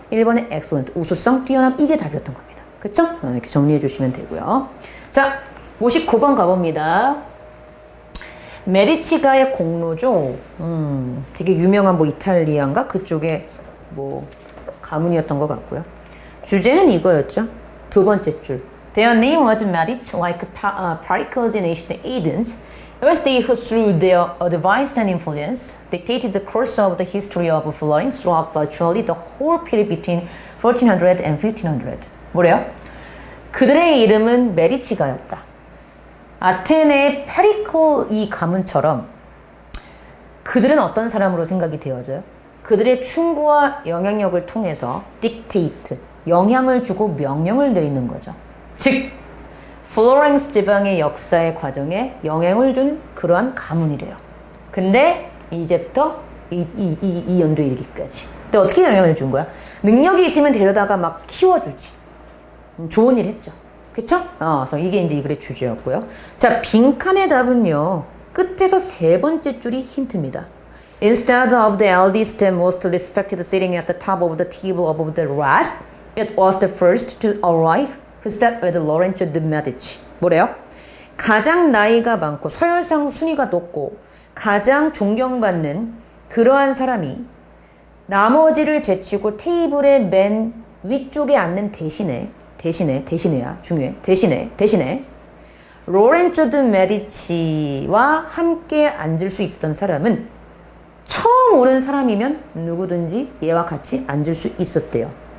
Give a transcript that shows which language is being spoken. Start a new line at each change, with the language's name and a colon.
Korean: 1번에 excellent. 우수성, 뛰어남. 이게 답이었던 겁니다. 그쵸? 이렇게 정리해 주시면 되고요. 자, 59번 가봅니다. 메디치가의 공로죠. 되게 유명한 뭐 이탈리아인가? 그쪽에 뭐 가문이었던 것 같고요. 주제는 이거였죠. 두 번째 줄.
English: Their name was Medici, like particles in ancient Athens. It was they who, through their advice and influence, dictated the course of the history of Florence throughout virtually the whole period between 1400 and 1500.
Korean: 뭐래요? 그들의 이름은 메디치가였다. 아테네의 페리클 이 가문처럼 그들은 어떤 사람으로 생각이 되어져요? 그들의 충고와 영향력을 통해서 dictate, 영향을 주고 명령을 내리는 거죠. 즉, 플로렌스 지방의 역사의 과정에 영향을 준 그러한 가문이래요. 근데 이제부터 이 연도에 이르기까지. 근데 어떻게 영향을 준 거야? 능력이 있으면 데려다가 막 키워주지. 좋은 일 했죠. 그쵸? 그래서 이게 이제 이 글의 주제였고요. 자, 빈칸의 답은요. 끝에서 세 번째 줄이 힌트입니다.
English: Instead of the eldest and most respected sitting at the top of the table above the rest, it was the first to arrive who sat with Lorenzo de Medici.
Korean: 뭐래요? 가장 나이가 많고 서열상 순위가 높고 가장 존경받는 그러한 사람이 나머지를 제치고 테이블의 맨 위쪽에 앉는 대신에야 중요해. 대신에 로렌조 드 메디치와 함께 앉을 수 있었던 사람은 처음 오는 사람이면 누구든지 얘와 같이 앉을 수 있었대요.